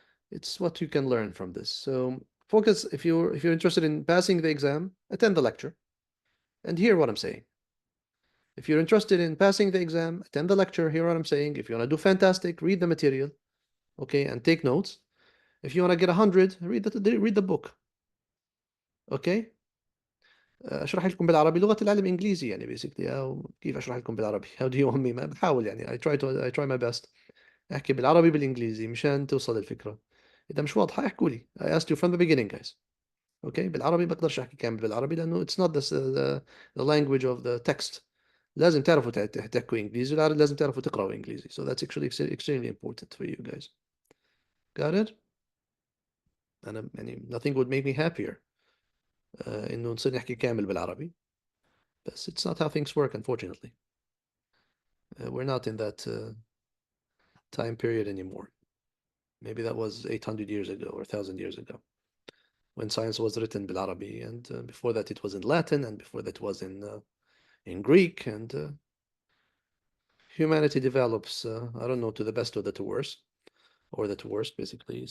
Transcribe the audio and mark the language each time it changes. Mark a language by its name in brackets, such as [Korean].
[English] It's what you can learn from this. So focus, if you're interested in passing the exam, attend the lecture and hear what I'm saying. If you're interested in passing the exam, attend the lecture, hear what I'm saying. If you want to do fantastic, read the material, okay, and take notes. If you want to get 100, read the book, okay. [Arabic] اشرح لكم بالعربي لغة العلم انجليزي يعني basically. أو كيف اشرح لكم بالعربي؟ [English] How do you want me؟ [Arabic] ما بحاول يعني [English] I try my best. [Arabic] احكي بالعربي بالانجليزي مشان توصل الفكرة. اذا مش واضحة احكوا لي. [English] I asked you from the beginning, guys. [Arabic] اوكي، بالعربي بقدرش احكي كامل بالعربي لانه [English] it's not the language of the text. [Arabic] لازم تعرفوا تحكوا انجليزي، لازم تعرفوا تقراوا انجليزي. [English] So that's actually extremely important for you guys. Got it? [Arabic] انا يعني [English] nothing would make me happier [Arabic] انه نصير نحكي كامل بالعربي. [English] بس it's not how things work, unfortunately. We're not in that time period anymore. Maybe that was 800 years ago or 1,000 years ago when science was written بالعربي, and before that it was in Latin, and before that it was in Greek, and humanity develops, I don't know, to the best or the worst, or the worst, basically.